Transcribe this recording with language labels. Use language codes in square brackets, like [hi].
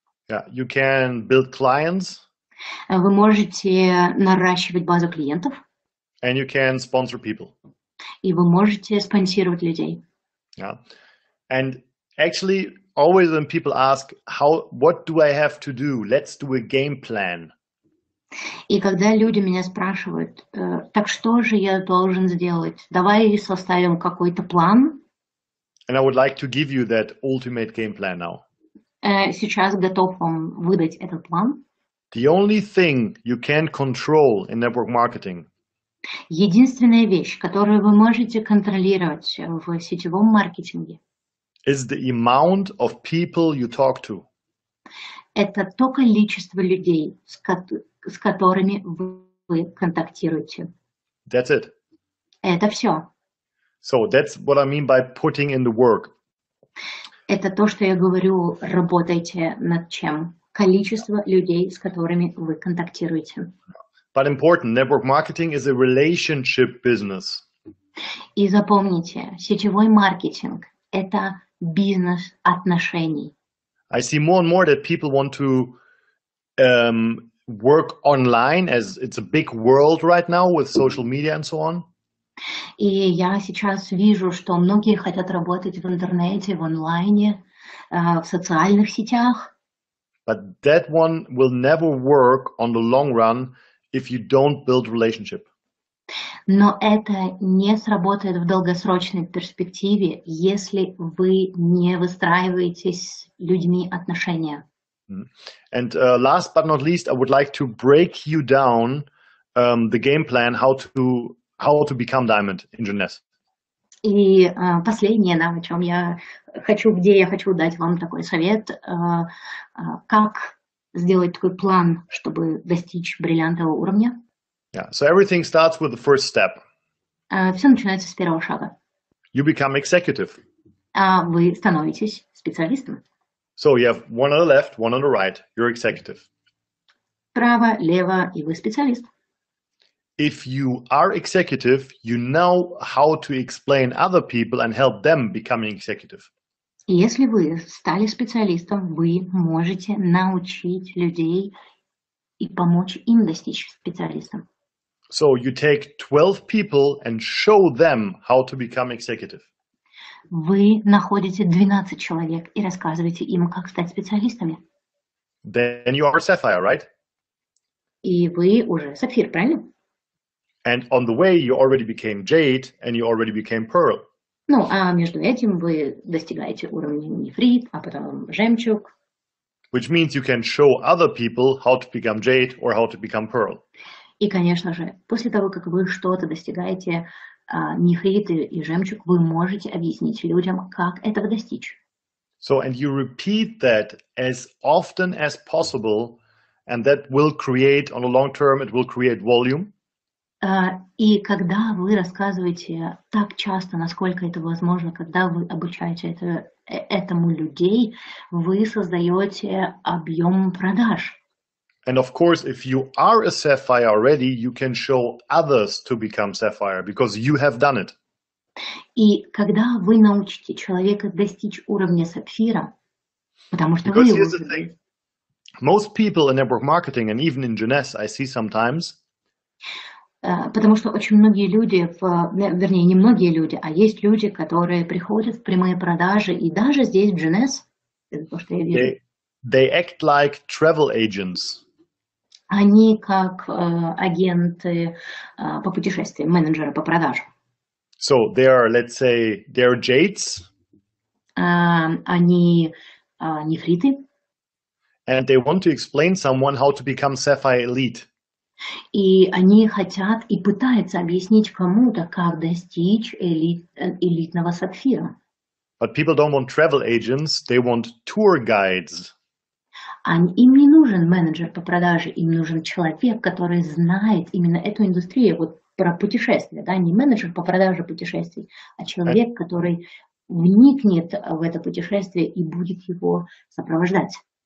[en] Yeah, you can build clients. [ru] Вы можете наращивать базу клиентов. [en] And you can sponsor people. [ru] И вы можете спонсировать людей. [en] Yeah. And actually, always when people ask, what do I have to do? Let's do a game plan. [ru] И когда люди меня спрашивают, так что же я должен сделать? Давай составим какой-то план. [en] And I would like to give you that ultimate game plan now. [ru] Сейчас готов вам выдать этот план. [en] The only thing you can control in network marketing [ru] Единственная вещь, которую вы можете контролировать в сетевом маркетинге, [en] is the amount of people you talk to. [ru] Это то количество людей, с которыми вы контактируете. [en] That's it. [ru] Это все. [en] So that's what I mean by putting in the work. [ru] Это то, что я говорю, работайте над чем. Количество людей, с которыми вы контактируете. [en] But important, network marketing is a relationship business. [ru] И запомните, сетевой маркетинг – это бизнес отношений. [en] I see more and more that people want to work online, as it's a big world right now with social media and so on. [ru] И я сейчас вижу, что многие хотят работать в интернете, в онлайне, в социальных сетях. [en] But that one will never work on the long run if you don't build relationship. [ru] Но это не сработает в долгосрочной перспективе, если вы не выстраиваете с людьми отношения. [en] And last but not least, I would like to break you down the game plan how to become diamond in Jeunesse. [ru] И последнее, о чем где я хочу дать вам такой совет, как сделать такой план, чтобы достичь бриллиантового уровня. [en] Yeah, so everything starts with the first step. [ru] Все начинается с первого шага. [en] You become executive. [ru] Вы становитесь специалистом. [en] So you have one on the left, one on the right. You're executive. [ru] Право, лево, и вы специалист. [en] If you are executive, you know how to explain other people and help them becoming executive. [ru] Если вы стали специалистом, вы можете научить людей и помочь им достичь специалистом. [en] So you take 12 people and show them how to become executive. [ru] Вы находите 12 человек и рассказываете им, как стать специалистами. [en] then you are sapphire, right? [ru] И вы уже сапфир, правильно? [en] And on the way, you already became jade and you already became pearl. [ru] Ну, а между этим вы достигаете уровня нефрит, а потом жемчуг. [en] Which means you can show other people how to become jade or how to become pearl. [ru] И, конечно же, после того, как вы что-то достигаете, нефрит и жемчуг, вы можете объяснить людям, как этого достичь. [en] So, and you repeat that as often as possible, and that will create, on the long term, it will create volume. [ru] И когда вы рассказываете так часто, насколько это возможно, когда вы обучаете этому людей, вы создаете объем продаж. [en] And of course, if you are a sapphire already, you can show others to become sapphire because you have done it. [ru] И когда вы научите человека достичь уровня сапфира, потому что [en] Because [ru] вы [en] here's the thing. Most people in network marketing and even in Jeunesse, I see sometimes, [ru] потому что очень многие люди, вернее, не многие люди, а есть люди, которые приходят в прямые продажи, и даже здесь, в Jeunesse, это то, что я вижу, [en] they act like travel agents. [ru] они как агенты по путешествиям, менеджеры по продажам. [en] So they are, let's say, they're jades. [ru] Они нефриты. [en] And they want to explain someone how to become sapphire elite. [ru] И они хотят и пытаются объяснить кому-то, как достичь элитного сапфира. [en] But people don't want travel agents, they want tour guides. [ru] Им не нужен менеджер по продаже, им нужен человек, который знает именно эту индустрию, вот про путешествия, да, не менеджер по продаже путешествий, а человек, который вникнет в это путешествие и будет его сопровождать.